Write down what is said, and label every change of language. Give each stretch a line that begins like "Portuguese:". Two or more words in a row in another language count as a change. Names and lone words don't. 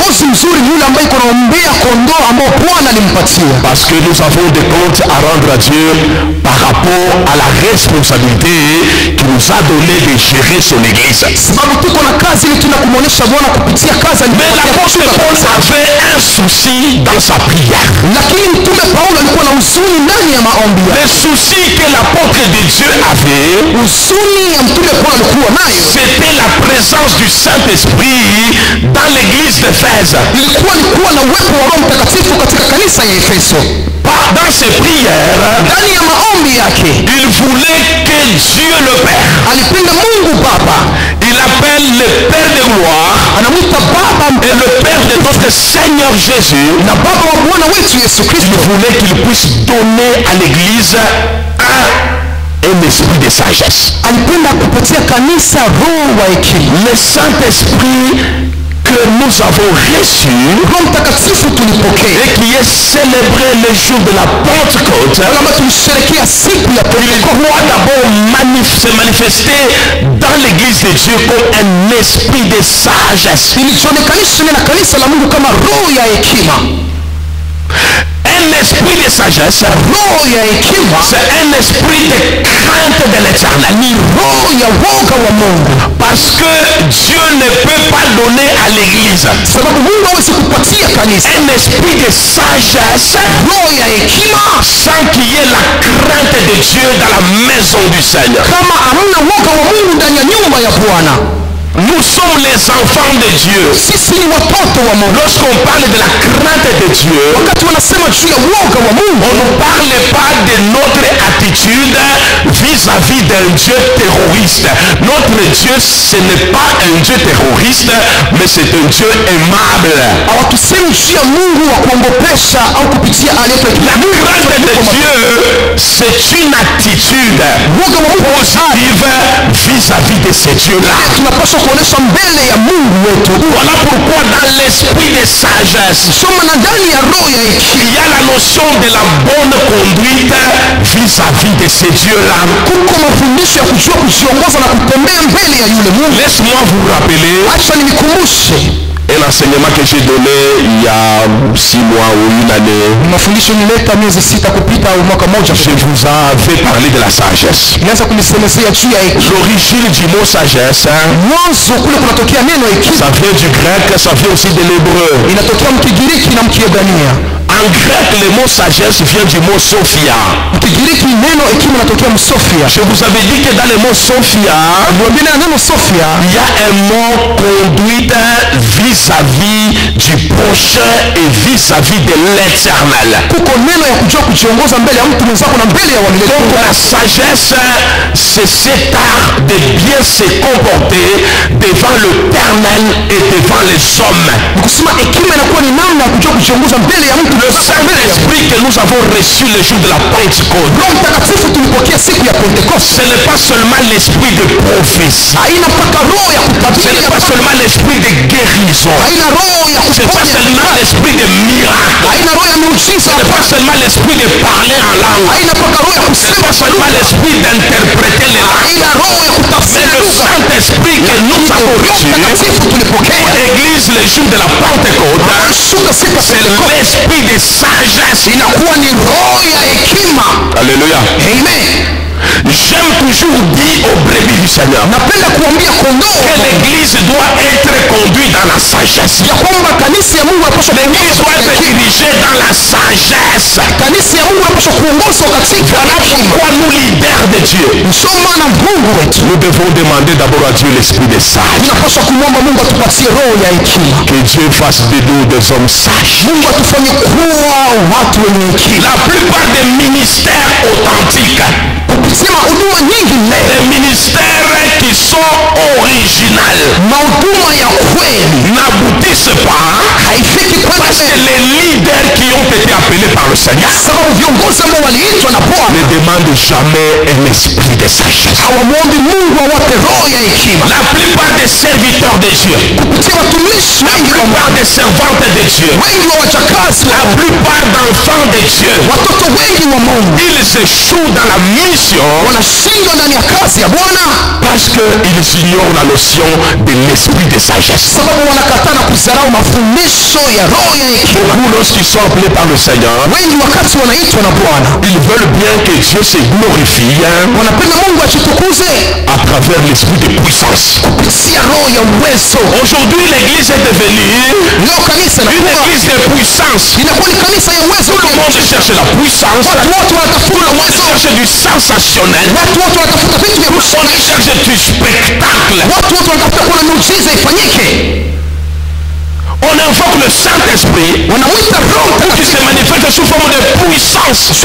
French: Parce que nous avons des comptes à rendre à Dieu par rapport à la responsabilité qui nous a donné de gérer son église. Mais l'apôtre Paul avait un soucis dans sa prière.
Swahili: Lakini mtume Paulo alikuwa na huzuni ndani ya maombi.
French: Le souci que l'apôtre de Dieu avait,
Swahili: huzuni ya mtume Paulo alikuwa nayo,
French: c'était la présence du Saint-Esprit dans l'église d'Éphèse.
Swahili: ilikuwa ni kuwa na uwepo wa Roho Mtakatifu katika kanisa ya Efeso.
French: Dans ses prières,
Swahili: ndani ya maombi yake,
French: il voulait que Dieu le Père,
Swahili: alipenda Mungu Baba,
French: il appelle le Père de gloire
Swahili: anamuita Baba
French: et le Père de notre Seigneur Jésus,
Swahili: na Baba wa Bwana wetu Yesu Kristo.
French: il voulait qu'il puisse donner à l'église un esprit de sagesse.
Swahili: Alipenda kupatia kanisa roho wa hekima.
French: Le Saint-Esprit que nous avons reçu
Swahili: Roho Mtakatifu tulipokea
French: et qui est célébré le jour de la Pentecôte,
Swahili: kama tulisherehekea siku ya Pentekoste,
French: doit d'abord se manifester dans l'église de Dieu comme un esprit de sagesse.
Swahili: ilijionekanisha na kanisa la Mungu kama roho ya hekima.
French: Un esprit de sagesse,
Swahili: Roho ya hekima
French: c'est un esprit de crainte de l'éternel.
Swahili: ni roho ya woga wa Mungu,
French: Parce que Dieu ne peut pas donner à l'église
Swahili: sababu Mungu hawezi kupatia kanisa
French: un esprit de sagesse
Swahili: roho ya hekima
French: sans qu'il y ait la crainte de Dieu dans la maison du Seigneur.
Swahili: kama hamna woga wa Mungu ndani ya nyumba ya Bwana.
French: Nous sommes les enfants de Dieu.
Swahili: Sisi ni watoto wa Mungu.
French: Lorsqu'on parle de la crainte de Dieu,
Swahili: Wakati wanasema juu ya woga wa Mungu,
French: on ne parle pas de notre attitude vis-à-vis d'un Dieu terroriste. Notre Dieu, ce n'est pas un Dieu terroriste, mais c'est un Dieu aimable.
Swahili: hawatusemi juu ya Mungu wa kuongopesha au kupitia aliyeitwa
French: La crainte de Dieu, c'est une attitude positive vis-à-vis de ce Dieu-là.
Swahili: tunapaswa kuonesha mbele ya Mungu wetu.
French: Voilà pourquoi dans l'esprit de sagesse,
Swahili: Soma na ndani ya roho ya hekima
French: il y a la notion de la bonne conduite vis-à-vis de ce Dieu-là.
Swahili: kuko mafundisho ya kujua kujiongoza na kutembea mbele ya yule Mungu.
French: Laisse-moi vous rappeler
Swahili: Acha nimikumbushe
French: un enseignement que j'ai donné il y a 6 mois ou une année.
Swahili: mafundisho nileta miezi 6 kupita au mwaka mmoja.
French: Je vous avais parlé de la sagesse.
Swahili: Nianza kulisemezea juu ya hekima.
French: L'origine du mot sagesse,
Swahili: Mwanzo kule kunatokea neno hekima,
French: ça vient du grec, ça vient aussi de l'hébreu.
Swahili: inatokea mkigiriki na mkiebrania.
French: En grec, le mot sagesse vient du mot sophia.
Swahili: Mkigiriki neno hekima inatokea msofia.
French: Je vous avais dit que dans le mot sophia,
Swahili: Niwaambia neno sofia
French: il y a un mot conduite vis-à-vis du prochain et vis-à-vis de l'éternel.
Swahili: kuko neno ya kujua kujiongoza mbele ya mtu mwenzako na mbele ya wamilele.
French: Donc la sagesse, c'est cet art de bien se comporter devant l'éternel et devant les hommes.
Swahili: Kusema hekima inakuwa ni namna ya kujua kujiongoza mbele ya mtu.
French: Le Saint-Esprit que nous avons reçu le jour de la Pentecôte,
Swahili: Roho Mtakatifu tulipokea siku ya Pentekoste.
French: ce n'est pas seulement l'esprit de prophétie,
Swahili: Haina mpaka roho ya
French: ce
Swahili: kutabiri,
French: n'est pas seulement l'esprit de guérison,
Swahili: haina roho ya
French: ce n'est pas
Swahili: kuponya,
French: seulement l'esprit de miracle,
Swahili: haina roho ya miujiza,
French: ce n'est pas seulement l'esprit de parler en langue,
Swahili: haina mpaka roho ya
French: ce n'est
Swahili: kusema
French: pas seulement l'esprit d'interpréter les langues,
Swahili: haina roho ya
French: mais
Swahili: kutafsiri
French: le
Swahili: lugha.
French: Saint-Esprit que nous avons
Swahili: Roho
French: reçu
Swahili: Mtakatifu tulipokea
French: à l'église le jour de la Pentecôte,
Swahili: shuka siku ya
French: c'est
Swahili: Pentekoste,
French: l'esprit de sagesse.
Swahili: inakuwa ni roho ya hekima.
French: Alléluia. Amen. J'aime toujours dire aux brebis du Seigneur
Swahili: Napenda kuambia kondoo
French: que l'église doit être conduite dans la sagesse.
Swahili: ya kwamba kanisa ya Mungu inapaswa
French: L'église doit être
Swahili: kuongozwa
French: dirigée dans la sagesse.
Swahili: kanisa ya Mungu inapaswa kuongozwa katika
French: Voilà
Swahili: hekima.
French: pourquoi nous, leaders de Dieu,
Swahili: Ndio maana Mungu wetu
French: nous devons demander d'abord à Dieu l'esprit de sagesse.
Swahili: tunapaswa kumwomba Mungu atupatie roho ya hekima.
French: Que Dieu fasse de nous des hommes sages.
Swahili: Mungu atufanye kuwa watu wenye hekima.
French: La plupart des ministères authentiques,
Swahili: Sema huduma nyingi leo,
French: les ministères qui sont originales,
Swahili: mahuduma ya kweli
French: n'aboutissent pas
Swahili: haifiki
French: parce que
Swahili: kwake,
French: les leaders qui ont été appelés par le Seigneur
Swahili: sababu viongozi ambao waliitwa na Bwana
French: ne demandent jamais un esprit de sagesse.
Swahili: hawamwombi Mungu awape roho ya hekima.
French: La plupart des serviteurs de Dieu,
Swahili: Kupitia watumishi
French: la
Swahili: wengi wa
French: plupart
Swahili: Mungu,
French: des servantes de Dieu,
Swahili: wengi wa wachakazi,
French: la plupart d'enfants de Dieu,
Swahili: watoto wengi wa Mungu
French: ils échouent dans la mission
Swahili: wanashindwa ndani ya kazi ya Bwana
French: parce qu'ils ignorent la notion de l'esprit de sagesse.
Swahili: sababu wanakataa na kudharau mafundisho ya roho ya hekima.
French: Beaucoup, lorsqu'ils sont appelés par le Seigneur,
Swahili: Wengi wakati wanaitwa na Bwana
French: ils veulent bien que Dieu se glorifie
Swahili: wanapenda Mungu ajitukuze
French: à travers l'esprit de puissance.
Swahili: kupitia roho ya uwezo.
French: Aujourd'hui, l'église est devenue
Swahili: Leo kanisa na
French: une l'église de puissance. Tout le monde cherche la puissance. Tout le monde cherche du sensationnel. On cherche du spectacle. On invoque le Saint-Esprit pour qu'il se manifeste sous forme de puissance.